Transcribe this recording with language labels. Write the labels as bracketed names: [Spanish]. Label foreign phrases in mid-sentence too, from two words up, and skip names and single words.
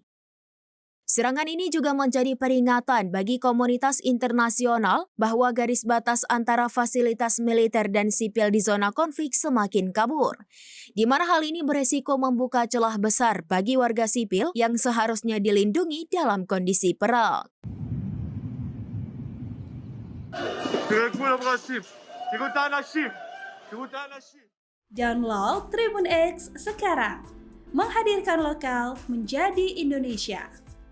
[Indonesian] Serangan ini juga menjadi peringatan bagi komunitas internasional bahwa garis batas antara fasilitas militer dan sipil di zona konflik semakin kabur, di mana hal ini beresiko membuka celah besar bagi warga sipil yang seharusnya dilindungi dalam kondisi perang. [Hebrew] בגבול הברשים, תראו את האנשים, תראו את האנשים. [Indonesian] Download Tribun X sekarang, menghadirkan lokal menjadi Indonesia.